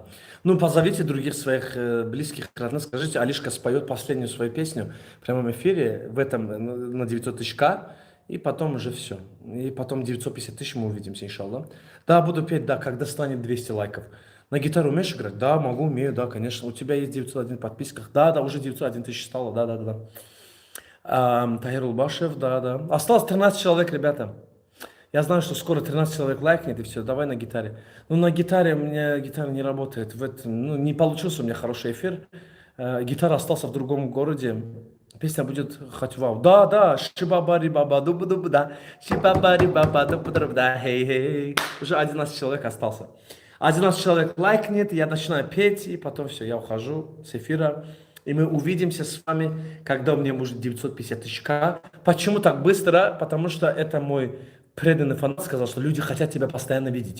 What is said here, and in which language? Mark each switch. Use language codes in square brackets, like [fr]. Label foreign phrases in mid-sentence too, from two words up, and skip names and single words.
[ru] Ну, позовите других своих близких, родных. Скажите, Алишка споет последнюю свою песню в прямом эфире в этом на 900 тысяч К. И потом уже все. И потом 950 тысяч мы увидимся, иншаллах. Да, буду петь, да, когда станет 200 лайков. На гитару умеешь играть? Да, могу, умею, да, конечно. У тебя есть 901 подписках? Да, да, уже 901 тысяч стало, да, да, да. Тахир Улбашев, да, да. Осталось 13 человек, ребята. Я знаю, что скоро 13 человек лайкнет, и все, давай на гитаре. Ну, на гитаре у меня гитара не работает. Ну, не получился у меня хороший эфир. Гитара остался в другом городе. Песня будет «Хатвау». Да, да, шибабари баба дубу дубу да, шибабари баба дубу дубу да, хей хей. Уже 11 человек остался. 11 человек лайкнет, я начинаю петь, и потом все, я ухожу с эфира. И мы увидимся с вами, когда у меня будет 950 тысяч К. Почему так быстро? Потому что это мой преданный фанат сказал, что люди хотят тебя постоянно видеть.